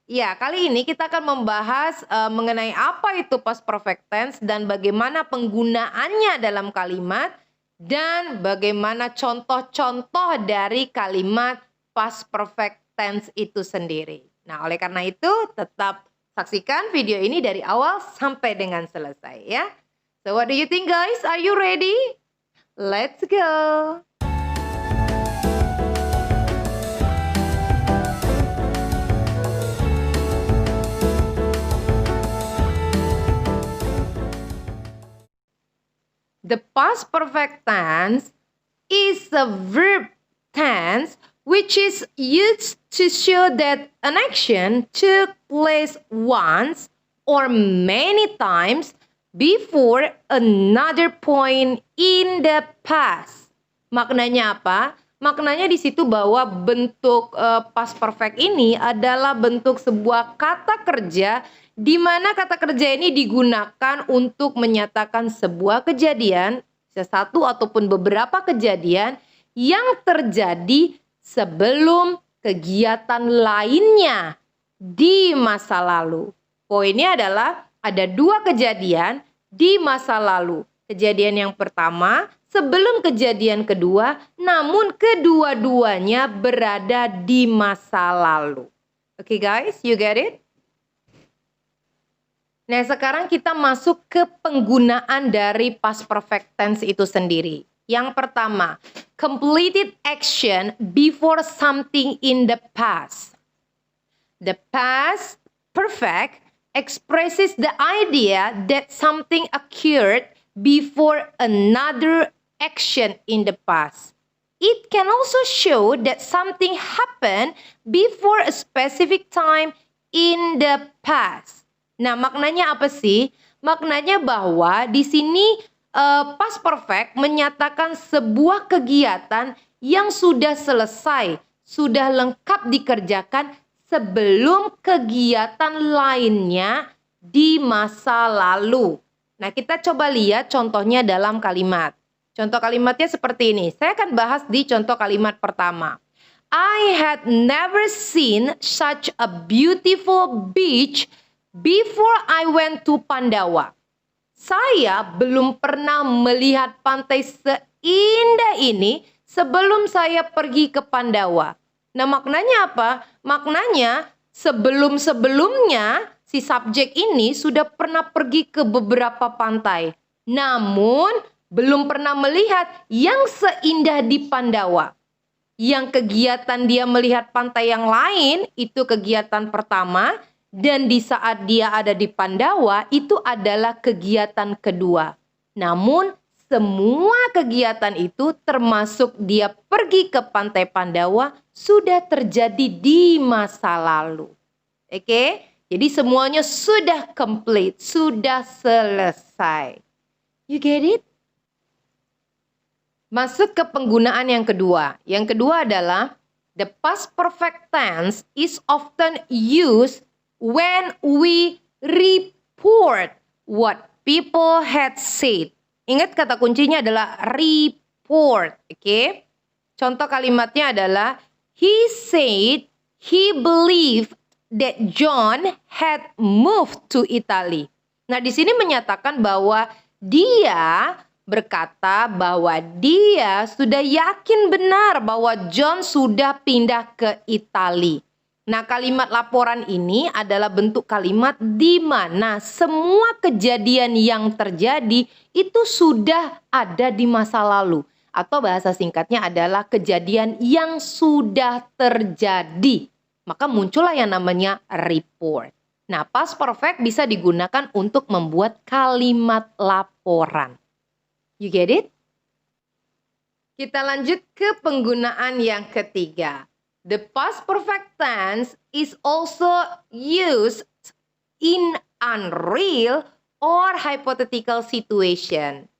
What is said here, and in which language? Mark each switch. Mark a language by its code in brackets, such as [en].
[id] Ya, kali ini kita akan membahas mengenai apa itu past perfect tense dan bagaimana penggunaannya dalam kalimat dan bagaimana contoh-contoh dari kalimat past perfect tense itu sendiri. Nah, oleh karena itu tetap saksikan video ini dari awal sampai dengan selesai ya. [en] So what do you think, guys? Are you ready? Let's go. The past perfect tense is a verb tense which is used to show that an action took place once or many times before another point in the past. [id] Maknanya apa? Maknanya di situ bahwa bentuk past perfect ini adalah bentuk sebuah kata kerja di mana kata kerja ini digunakan untuk menyatakan sebuah kejadian, satu ataupun beberapa kejadian yang terjadi sebelum kegiatan lainnya di masa lalu. Poinnya adalah ada dua kejadian di masa lalu. Kejadian yang pertama sebelum kejadian kedua, namun kedua-duanya berada di masa lalu. [en] Oke, guys, you get it? [id] Nah, sekarang kita masuk ke penggunaan dari past perfect tense itu sendiri. Yang pertama, [en] completed action before something in the past. The past perfect expresses the idea that something occurred before another action in the past. It can also show that something happened before a specific time in the past. [id] Nah, maknanya apa sih? Maknanya bahwa di sini past perfect menyatakan sebuah kegiatan yang sudah selesai, sudah lengkap dikerjakan sebelum kegiatan lainnya di masa lalu. Nah, kita coba lihat contohnya dalam kalimat. Contoh kalimatnya seperti ini. Saya akan bahas di contoh kalimat pertama. [en] I had never seen such a beautiful beach before I went to Pandawa. [id] Saya belum pernah melihat pantai seindah ini sebelum saya pergi ke Pandawa. Nah, maknanya apa? Maknanya sebelum-sebelumnya si subjek ini sudah pernah pergi ke beberapa pantai. Namun belum pernah melihat yang seindah di Pandawa. Yang kegiatan dia melihat pantai yang lain itu kegiatan pertama. Dan di saat dia ada di Pandawa, itu adalah kegiatan kedua. Namun, semua kegiatan itu termasuk dia pergi ke pantai Pandawa sudah terjadi di masa lalu. Oke? Jadi semuanya sudah complete, sudah selesai. [en] You get it? [id] Masuk ke penggunaan yang kedua. Yang kedua adalah [en] the past perfect tense is often used when we report what people had said. [id] Ingat kata kuncinya adalah report, oke? Contoh kalimatnya adalah [en] he said he believed that John had moved to Italy. [id] Nah, di sini menyatakan bahwa dia berkata bahwa dia sudah yakin benar bahwa John sudah pindah ke Italia. Nah, kalimat laporan ini adalah bentuk kalimat di mana semua kejadian yang terjadi itu sudah ada di masa lalu. Atau bahasa singkatnya adalah kejadian yang sudah terjadi. Maka muncullah yang namanya report. Nah, past perfect bisa digunakan untuk membuat kalimat laporan. [en] You get it? [id] Kita lanjut ke penggunaan yang ketiga. [en] The past perfect tense is also used in unreal or hypothetical situation.